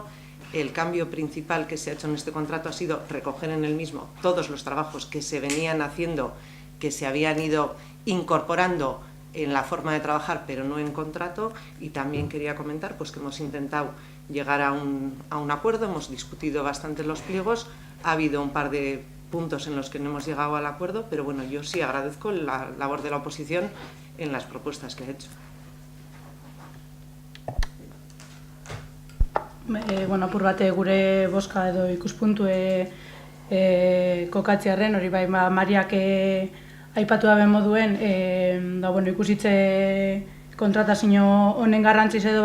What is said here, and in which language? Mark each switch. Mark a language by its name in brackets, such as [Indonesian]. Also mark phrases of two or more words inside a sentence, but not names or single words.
[Spanish] El cambio principal que se ha hecho en este contrato ha sido recoger en el mismo todos los trabajos que se venían haciendo, que se habían ido incorporando en la forma de trabajar, pero no en contrato, y también quería comentar que hemos intentado llegar a un acuerdo, hemos discutido bastante los pliegos, ha habido un par de puntos en los que no hemos llegado al acuerdo, pero yo sí agradezco la labor de la oposición en las propuestas que ha hecho. [Basque] Apur bate gure boska edo ikuspuntue kokatziarren, hori bai Mariak aipatu dabe moduen, ikusitze kontratazio honen garrantziz edo